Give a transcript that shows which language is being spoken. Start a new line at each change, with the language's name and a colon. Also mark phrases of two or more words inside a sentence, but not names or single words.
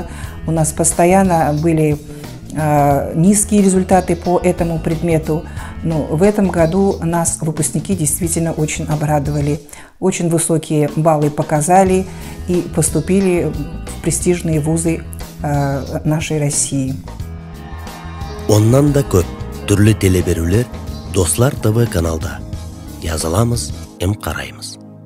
Russian: У нас постоянно были низкие результаты по этому предмету. Но в этом году нас выпускники действительно очень обрадовали. Очень высокие баллы показали и поступили в престижные вузы нашей России.
Kazakh: Оннан да көп түрлі телеберулер Достар ТВ каналда. Жазыламыз, қараймыз.